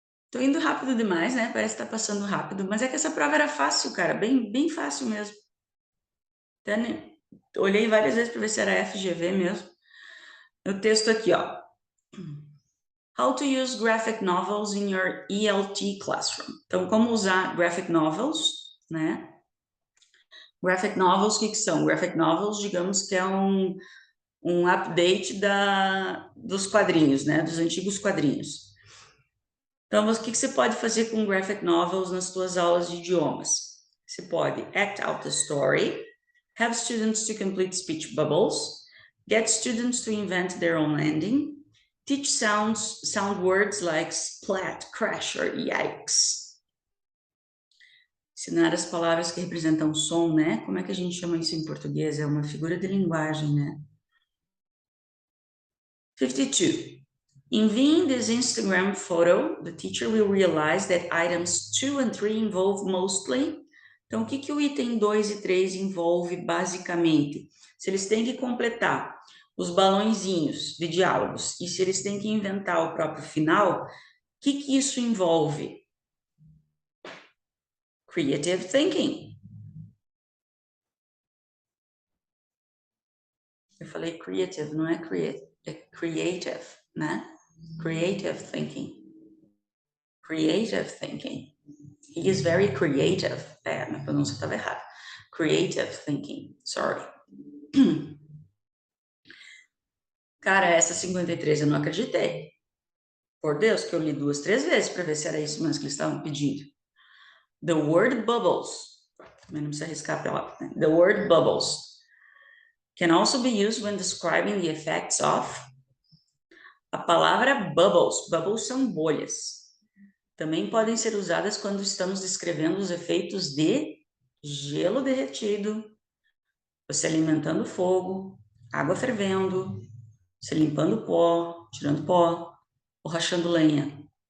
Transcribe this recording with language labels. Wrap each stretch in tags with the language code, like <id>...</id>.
<pt>Tô indo rápido demais, né? Parece que tá passando rápido, mas é que essa prova era fácil, cara, bem fácil mesmo. Até, né, olhei várias vezes para ver se era FGV mesmo. O texto aqui, ó.</pt> <en>How to use graphic novels in your ELT classroom.</en> <pt>Então, como usar graphic novels, né? Graphic novels, o que são? Graphic novels, digamos que é um update dos quadrinhos, né? Dos antigos quadrinhos. Então, o que você pode fazer com graphic novels nas suas aulas de idiomas? Você pode</pt> <en>act out the story, have students to complete speech bubbles, get students to invent their own ending, teach sound words like splat, crash or yikes.</en> <pt>Ensinar as palavras que representam som, né? Como é que a gente chama isso em português? É uma figura de linguagem, né? 52.</pt> <en>In viewing this Instagram photo, the teacher will realize that items 2 and 3 involve mostly.</en> <pt>Então, o que que o item 2 e 3 envolve basicamente? Se eles têm que completar os balõezinhos de diálogos e se eles têm que inventar o próprio final, o que isso envolve?</pt> <en>Creative thinking.</en> <pt>Eu falei creative, não é creative, né?</pt> <en>Creative thinking. Creative thinking. He is very creative.</en> <pt>Minha pronúncia estava errada.</pt> <en>Creative thinking, sorry.</en> <pt>Cara, essa 53 eu não acreditei. Por Deus, que eu li 2, 3 vezes para ver se era isso mesmo que eles estavam pedindo.</pt> <en>The word bubbles.</en> <pt>Também não precisa arriscar a palavra, né?</pt> <en>The word bubbles can also be used when describing the effects of.</en> <pt>A palavra bubbles. Bubbles são bolhas. Também podem ser usadas quando estamos descrevendo os efeitos de gelo derretido, você alimentando fogo, água fervendo, você limpando pó, tirando pó, ou rachando lenha.</pt>